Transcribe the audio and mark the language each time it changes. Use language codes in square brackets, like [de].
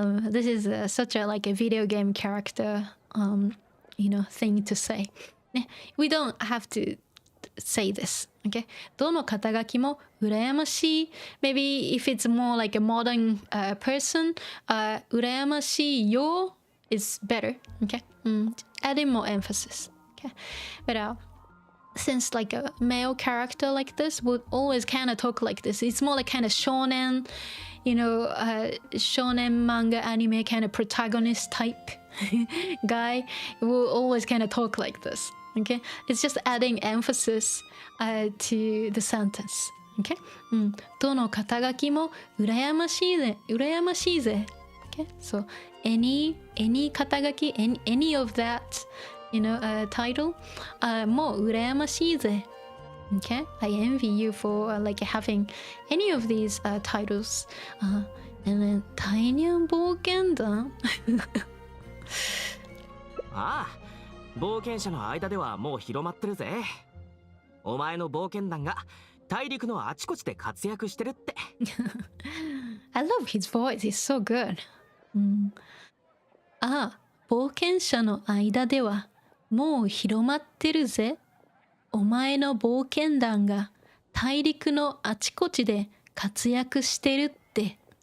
[en] This is such a like a video game character, you know, thing to say. We don't have to say this, okay? [ja] どの肩書きも羨ましい。 [en] Maybe if it's more like a modern person, 羨ましいよ is better, okay? Adding more emphasis, okay? But since like a male character like this would always kind of talk like this, it's more like kind of shonen, you know, shonen manga anime kind of protagonist type guy will always kind of talk like this. Okay, it's just adding emphasis to the sentence. [ja] Okay, どの肩書きも羨ましいぜ、羨ましいぜ。 [en] Okay, so any 肩書き any of that, you know, title, [ja] もう羨ましいぜ。 [en] Okay, I envy you for like having any of these titles. And then 大ニ冒険団。 [ja] ああ、冒険者の間ではもう広まってるぜ。お前の冒険団が大陸のあちこちで活躍してるって。 [en] I love his voice, he's so good. [ja] ああ、冒険者の間ではもう広まってるぜ。お前の冒険団が大陸のあちこちで活躍してるって。